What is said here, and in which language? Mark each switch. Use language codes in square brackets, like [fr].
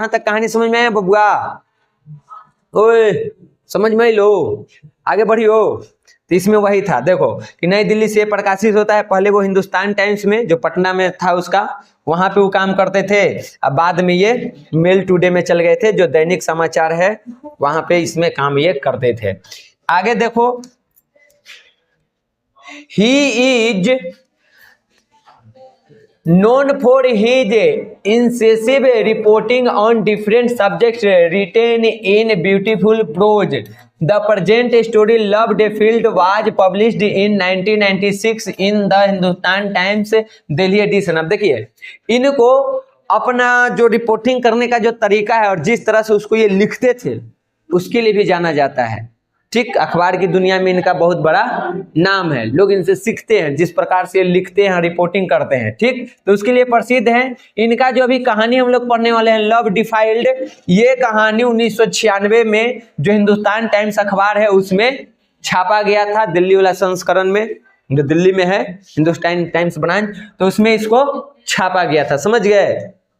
[hi] यहां तक कहानी समझ में आया बबुआ? ओए, समझ में लो, आगे बढ़ियो। तो इसमें वही था, देखो कि नई दिल्ली से प्रकाशित होता है। पहले वो हिंदुस्तान टाइम्स में जो पटना में था उसका, वहां पे वो काम करते थे। अब बाद में ये मेल टुडे में चल गए थे, जो दैनिक समाचार है, वहां पे इसमें काम ये करते थे। आगे देखो, [en] He is known for his incisive reporting on different subjects written in beautiful prose. The present story, Loved Field, was published in 1996 in the Hindustan Times Delhi edition. [hi] अब देखिए, इनको अपना जो रिपोर्टिंग करने का जो तरीका है और जिस तरह से उसको ये लिखते थे उसके लिए भी जाना जाता है। ठीक, अखबार की दुनिया में इनका बहुत बड़ा नाम है, लोग इनसे सीखते हैं जिस प्रकार से लिखते हैं, रिपोर्टिंग करते हैं। ठीक, तो उसके लिए प्रसिद्ध है। इनका जो अभी कहानी हम लोग पढ़ने वाले हैं, लव डिफाइल्ड, ये कहानी 1996 में जो हिंदुस्तान टाइम्स अखबार है उसमें छापा गया था, दिल्ली वाला संस्करण में, जो दिल्ली में है हिंदुस्तान टाइम्स ब्रांच, तो उसमें इसको छापा गया था। समझ गए?